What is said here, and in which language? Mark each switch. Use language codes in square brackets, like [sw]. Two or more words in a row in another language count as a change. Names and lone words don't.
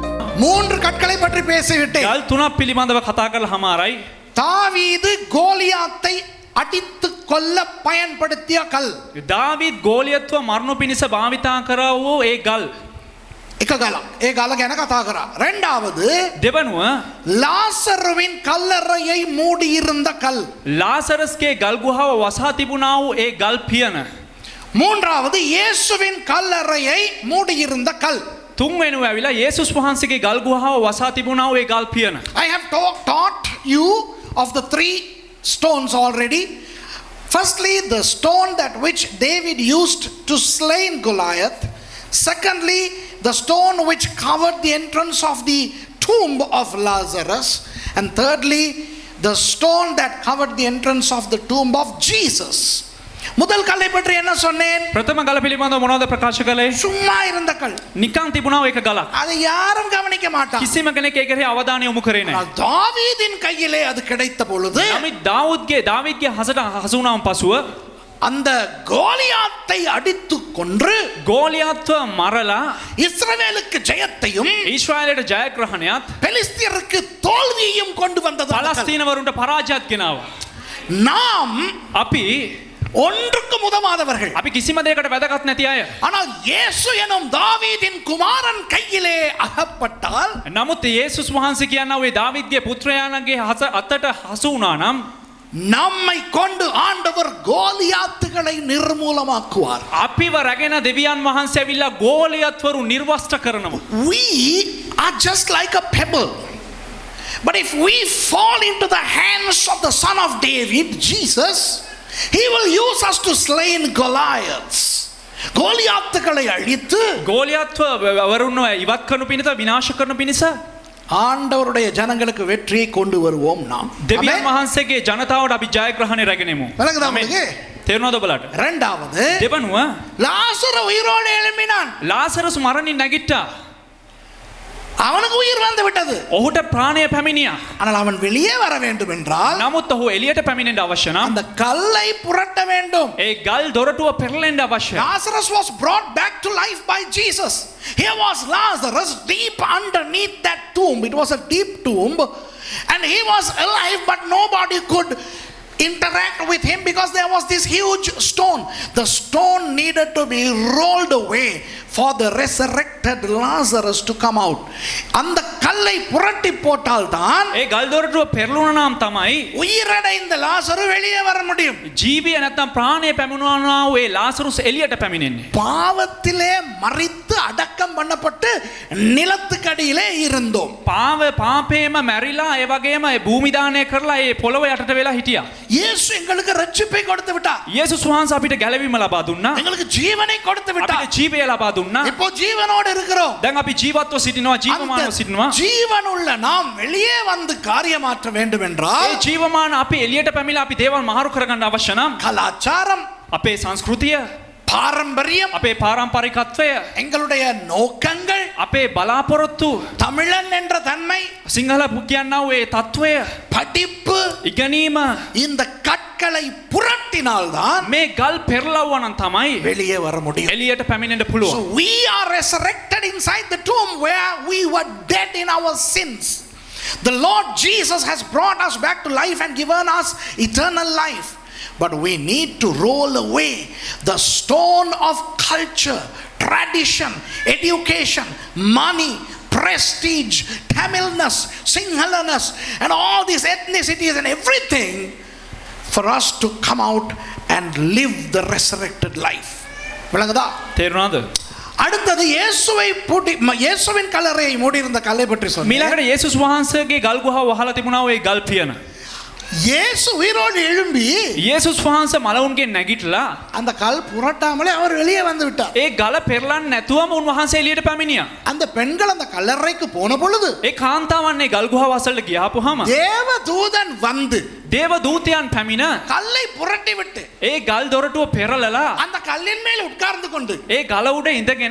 [ta] மூன்று கற்களை பற்றி பேசிவிட்டேன். [si] ගල් තුනක් පිළිබඳව කතා කරලා හමාරයි. [ta] தாவீது கோலியாத்தை அடித்து கொல்ல பயன்படுத்திய கல். [si] දාවිද් ගෝලියත්ව මරණු පිණිස භාවිතා කරා වූ ඒ ගල්. එක ගලක්. ඒ ගල ගැන කතා කරා. [ta] இரண்டாவது [si] දෙවනුව [ta] லாசருவின் கல்லறையை மூடி இருந்த கல். [si] ලාසරස්ගේ ගල් ගුහාව වසා තිබුණා වූ ඒ ගල් පියන. [ta] மூன்றாவது இயேசுவின் கல்லறையை மூடி இருந்த கல். [si] තුන්වෙනුව ඇවිලා යේසුස් වහන්සේගේ ගල් ගුහාව වසා තිබුණා වූ ඒ ගල් පියන. [en] I have taught you of the three stones already. Firstly, the stone that which David used to slay Goliath. Secondly, the stone which covered the entrance of the tomb of Lazarus. And thirdly, the stone that covered the entrance of the tomb of Jesus. [ta] முதல் கல்லை பற்றி என்ன சொன்னேன்? [si] ප්‍රථම ගල පිළිබඳව මොනවද ප්‍රකාශ කළේ? [ta] சும்மா இருந்த கல். [si] නිකන් තිබුණා ඒක ගලක්. [ta] அதை யாரும் கவனிக்க மாட்டாங்க. [si] කිසිම කෙනෙක් ඒකේ අවධානය යොමු කරේ නැහැ. [ta] தாவீதின் கையிலே அது கிடைத்த பொழுது [si] නමුත් දාවිද්ගේ හසට හසු වුණාන් පසුව [ta] அந்த கோலியாத்தை அடித்து கொன்று [si] ගෝලියත්ව මරලා [ta] இஸ்ரவேலுக்கு ஜெயத்தையும் [si] ඊශ්‍රායලයට ජයග්‍රහණයත් [ta] பெலிஸ்தியருக்கு தோல்வியையும் கொண்டு வந்தது. [si] පලස්තීනවරුන්ට පරාජයත් ගෙනාවා. [ta] நாம் [si] අපි [ta] ஒன்றுக்கு உதவாதவர்கள். [si] අපි කිසිම දෙයකට වැදගත් නැති අය. [ta] ஆனால் இயேசு எனும் தாவீதின் குமாரன் கையிலே அகப்பட்டால் [si] නමුත් යේසුස් වහන්සේ කියනවා ඒ දාවිද්ගේ පුත්‍රයාණන්ගේ අතට හසු වුණා නම් [ta] நம்மை கொண்டு ஆண்டவர் கோலியாத்துகளை நிர்மூலமாக்குவார். [si] අපිව රැගෙන දෙවියන් වහන්සේ ඇවිල්ලා ගෝලියත්වරු නිර්වස්ත්‍ර කරනවා. [en] We are just like a pebble. But if we fall into the hands of the son of David, Jesus, he will use us to slay Goliaths. [ta] கோலியாத்துகளை அழித்து [si] ගෝලියත්ව වරුන්ව ඉවත් කරනු පිණිස විනාශ කරනු පිණිස [ta] ஆண்டவருடைய ஜனங்களுக்கு வெற்றியை கொண்டு வருவோம் நாம். [si] දෙවියන් වහන්සේගේ ජනතාවට අපි ජයග්‍රහණය රැගෙන එමු. [ta] விளங்குதா உங்களுக்கு? [si] තේරුණාද ඔබලාට? [ta] இரண்டாவது [si] දෙවනුව [ta] லாசரு உயிரோடு எழும்பினான். [si] ලාසරස් මරණින් නැගිට්ටා. [ta] அவனுக்கு உயிர் வந்து விட்டது. [si] ඔහුට ප්‍රාණය පැමිණියා. [ta] ஆனால் அவன் வெளியே வர வேண்டும் என்றால் [si] නමුත් ඔහු එළියට පැමිණෙන්න අවශ්‍ය නම් [ta] அந்த கல்லை புரட்ட வேண்டும். [si] ඒ ගල් දොරටුව පෙරලෙන්න අවශ්‍යයි. [en] Lazarus was brought back to life by Jesus. Here was Lazarus deep underneath that tomb. It was a deep tomb and he was alive but nobody could interact with him because there was this huge stone. The stone needed to be rolled away for the resurrected Lazarus to come out. [ta] அந்த கல்லை புரட்டி போட்டால் தான் [si] ඒ ගල් දොරටුව පෙරළුණා නම් තමයි [ta] உயிரடைந்த லாசரு வெளியே வர முடியும். [si] ජීවිය නැත්තම් ප්‍රාණය පැමිණුණා වූ ඒ ලාසරුස් එළියට පැමිණෙන්නේ. [ta] பாவத்திலே மரித்து அடக்கம் பண்ணப்பட்டு நிலத்துக்கடியிலே இருந்தோம். [si] පාපේම මැරිලා ඒ වගේම ඒ භූමි දානය කරලා ඒ පොළොව යටට වෙලා හිටියා. [ta] இயேசு எங்களுக்கு ரட்சிப்பை கொடுத்து விட்டார். [si] යේසුස් වහන්සේ අපිට ගැලවීම ලබා දුන්නා. [ta] எங்களுக்கு ஜீவனை கொடுத்து விட்டார். [si] අපිට ජීවය ලබා දුන්නා. [ta] இப்போ ஜீவனோடு இருக்கிறோம். [si] දැන් අපි ජීවත්ව සිටිනවා, ජීවමානව සිටිනවා. [ta] ஜீவனுள்ள நாம் வெளியே வந்து காரியமாற்ற வேண்டும் என்றால் [si] ඒ ජීවමාන අපි එළියට පැමිණලා අපි දේවල් මහරු කරගන්න අවශ්‍ය නම් [ta] கலாச்சாரம், [si] අපේ සංස්කෘතිය, [ta] பாரம்பரியம், [si] අපේ පාරම්පරිකත්වය, [ta] எங்களுடைய நோக்கங்கள், [si] අපේ බලාපොරොත්තු, [ta] தமிழன் என்ற தன்மை, [si] සිංහල කියන්නා වූ ඒ తත්වය, [ta] படிப்பு, [si] ඉගෙනීම, [ta] இந்த கற்களை புரட்டினால்தான் [si] මේ ගල් පෙරලවුවා නම් තමයි [ta] வெளியே வர முடியும். [si] එළියට පැමිණෙන්න පුළුවන්. [en] So we are resurrected inside the tomb where we were dead in our sins. The Lord Jesus has brought us back to life and given us eternal life. But we need to roll away the stone of culture, tradition, education, money, prestige, Tamilness, Sinhalaness, and all these ethnicities and everything for us to come out and live the resurrected life. [ta] விளங்குதா? [si] තේරුණාද? [ta] அடுத்தது இயேசுவின் கல்லறையை மூடியிருந்த கல்லை பற்றி சொன்னேன். [si] මීළඟට යේසුස් වහන්සේගේ ගල් ගුහාව වහලා තිබුණා ඒ ගල් පියන. [ta] இயேசு உயிரோடு எழும்பி [si] යේසුස් වහන්සේ මලවුන්ගෙන් නැගිටලා [ta] அந்த கல் புரட்டாமலே அவர் வெளியே வந்து விட்டார். [si] ඒ ගල පෙරලන්න නැතුවම උන්වහන්සේ එළියට පැමිණියා. [ta] அந்த பெண்கள் அந்த கல்லறைக்கு போன பொழுது [si] ඒ කාන්තාවන් ඒ ගල් ගුහාව අසලට ගියාපුවාම [ta] தேவ தூதன் வந்து [si] දේව දූතයන් පැමිණ [ta] கல்லை புரட்டி விட்டு [si] ඒ ගල් දොරටුව පෙරලලා [ta] அந்த கல்லின் மேல் உட்கார்ந்து கொண்டு [si] ඒ ගල උඩ ඉඳගෙන